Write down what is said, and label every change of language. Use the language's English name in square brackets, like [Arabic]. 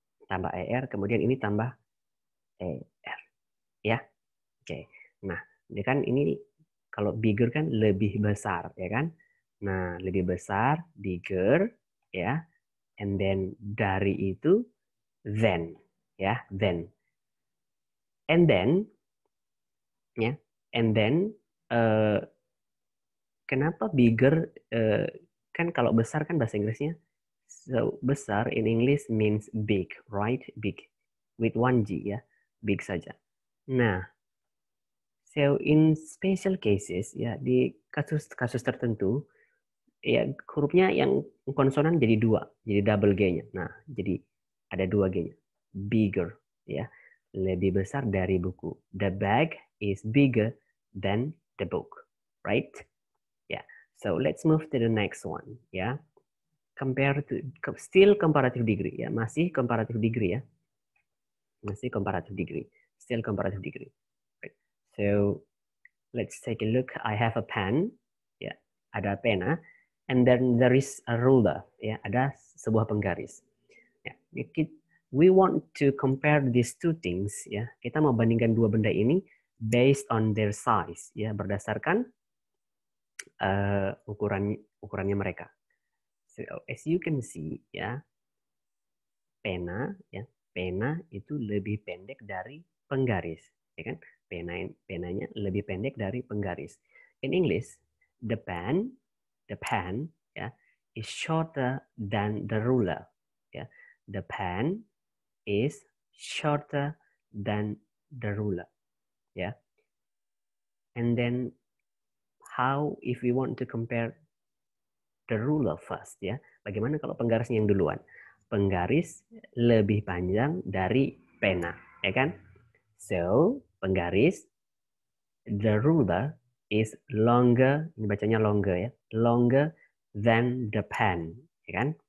[Indonesian] Tambah er, kemudian ini tambah er, ya. Oke. Nah, ini kan ini kalau bigger kan lebih besar, ya kan? Nah, lebih besar, bigger, ya. And then dari itu then, ya, then. [English] And then, ya, and then kenapa bigger? [Indonesian] Kan kalau besar kan bahasa Inggrisnya, so besar [English] in English means big, right? Big with one G, [Indonesian] ya, big saja. Nah, [English] so in special cases, [Indonesian] ya, di kasus-kasus tertentu, ya, hurufnya yang konsonan jadi 2, jadi double G-nya. Nah, jadi ada 2 G-nya. Bigger, ya, lebih besar dari buku. [English] The bag is bigger than the book, right? Ya, so let's move to the next one, ya. Compare to, still comparative degree, ya, [Indonesian] masih comparative degree, ya, masih comparative degree, [English] still comparative degree. Right. So let's take a look. I have a pen, ya, [Indonesian] ada pena. [English] and then there is a ruler, ya, [Indonesian] ada sebuah penggaris. [English] Ya, we want to compare these two things, ya. [Indonesian] Kita mau bandingkan dua benda ini [English] based on their size, [Indonesian] ya, berdasarkan ukurannya mereka. [English] So, as you can see, [Indonesian] ya, pena itu lebih pendek dari penggaris, ya kan? Penanya lebih pendek dari penggaris. [English] In English, the pen, ya, is shorter than the ruler. Ya, the pen is shorter than the ruler. Ya, and then how if we want to compare the ruler first, ya? [Indonesian] Bagaimana kalau penggarisnya yang duluan? Penggaris lebih panjang dari pena, ya kan? [English] So, penggaris, the ruler is longer, [Indonesian] ini bacanya [English] longer ya, longer than the pen, ya kan?